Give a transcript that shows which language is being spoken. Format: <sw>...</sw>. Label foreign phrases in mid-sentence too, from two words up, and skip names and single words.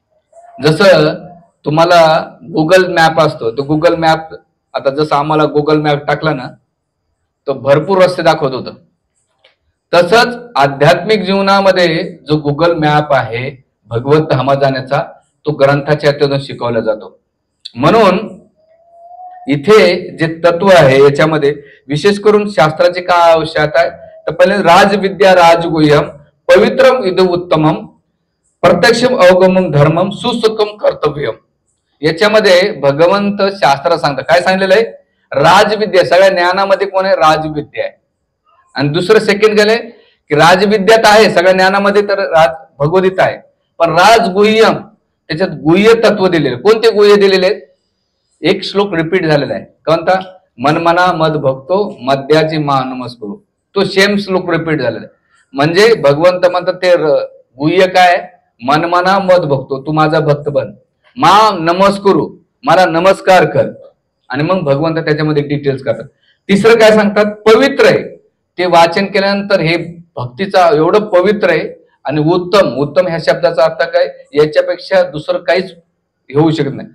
<mr>जसं तुम्हाला गुगल मॅप असतो, तो गुगल मॅप, आता जसं आम्हाला गुगल मॅप टाकला ना तो भरपूर रस्ते दाखवत होतं, तसंच आध्यात्मिक जीवनामध्ये जो गुगल मॅप आहे भगवत धामा जाण्याचा तो ग्रंथाच्या हातून शिकवला जातो. म्हणून इथे जे तत्व आहे याच्यामध्ये विशेष करून शास्त्राची काय आवश्यकता आहे, तर पहिले</mr> <sa>राजविद्या राजगुह्यम पवित्रम इद उत्तमम प्रत्यक्षम अवगमम धर्मम सुसुखम कर्तव्यम.</sa> <mr>याच्यामध्ये भगवंत शास्त्र सांगतात, काय सांगितलेलं आहे, राजविद्या, सगळ्या ज्ञानामध्ये कोण आहे, राजविद्या आहे. आणि दुसरं सेकंड गेले की राजविद्यात आहे सगळ्या ज्ञानामध्ये तर भगवद्गीता आहे, पण राजगुह्यम त्याच्यात गुह्य तत्व दिलेले. कोणते गुह्य दिलेले आहेत, एक श्लोक रिपीट झालेला आहे, कोणता,</mr> <sa>मनमना मद भक्तो मद्याची मा नमस्करू,</sa> <mr>तो सेम श्लोक रिपीट झालेला आहे. म्हणजे भगवंत म्हणतात ते गुह्य काय,</mr> <sa>मनमना मद भक्तो,</sa> <mr>तू माझा भक्त बन,</mr> <sa>मा नमस्करू,</sa> <mr>मला नमस्कार कर. आणि मग भगवंत त्याच्यामध्ये डिटेल्स करतात. तिसरं काय सांगतात, पवित्र आहे, ते वाचन केल्यानंतर हे भक्तीचा एवढं पवित्र आहे. आणि उत्तम, उत्तम ह्या शब्दाचा अर्थ काय, याच्यापेक्षा दुसरं काहीच होऊ शकत नाही.</mr>